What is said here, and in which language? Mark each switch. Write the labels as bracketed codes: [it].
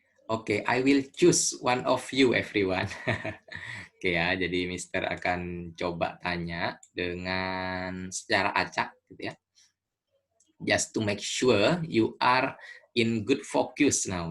[en] Oke, I will choose one of you everyone. [id] Oke ya, jadi Mister akan coba tanya dengan secara acak gitu ya. [en] Just to make sure you are in good focus now.